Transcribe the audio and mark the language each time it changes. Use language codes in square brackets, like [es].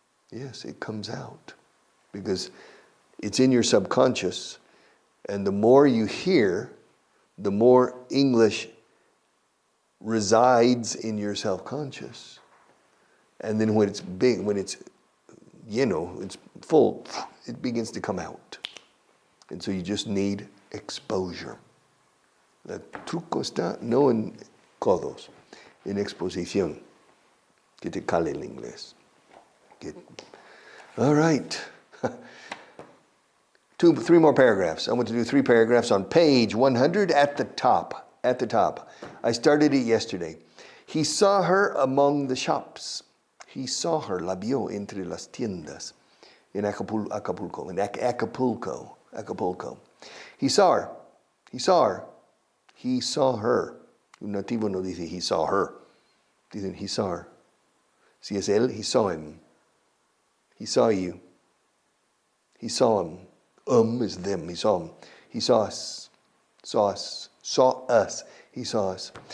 [en] Yes, it comes out. Because it's in your subconscious, and the more you hear, the more English resides in your self-conscious. And then when it's big, when it's, it's full, it begins to come out. And so you just need exposure. [es] El truco está no en codos, en exposición. Que te cale el inglés. [en] All right. 3 more paragraphs. I want to do 3 paragraphs on page 100 at the top. At the top. I started it yesterday. He saw her among the shops. He saw her, [es] la vio entre las tiendas in Acapulco. [en] He saw her. He saw her. He saw her. [es] Un nativo no dice [en] he saw her. [es] Dicen [en] he saw her. [es] Si es él, [en] he saw him. He saw you. He saw him. Is them. He saw him. He saw us. Saw us. Saw us. He saw us.